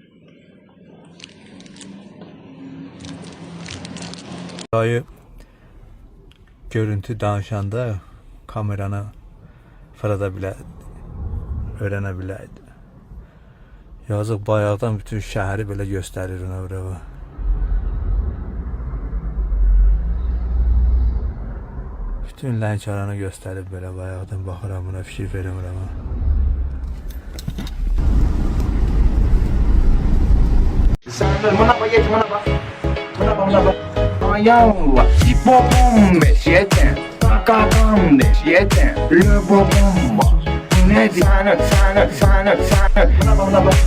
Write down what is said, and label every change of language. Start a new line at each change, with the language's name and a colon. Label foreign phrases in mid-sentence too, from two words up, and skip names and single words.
Azerbaijani: Dayı görüntü danışanda kameranı fırlada bilərdi, öyrənə bilərdi. Yazıq bayaqdan bütün şəhəri belə göstərir ona bura. Bütün Lənkəranı göstərib belə bayaqdan baxıram buna, fikir verirəm.
Turkish: Sen buna bak, geç buna bak. Buna bak. Ayağımla hipopom beşiyeten, kakam deşiyeten, löbopom var. Ne diyor? Sana. Buna bak.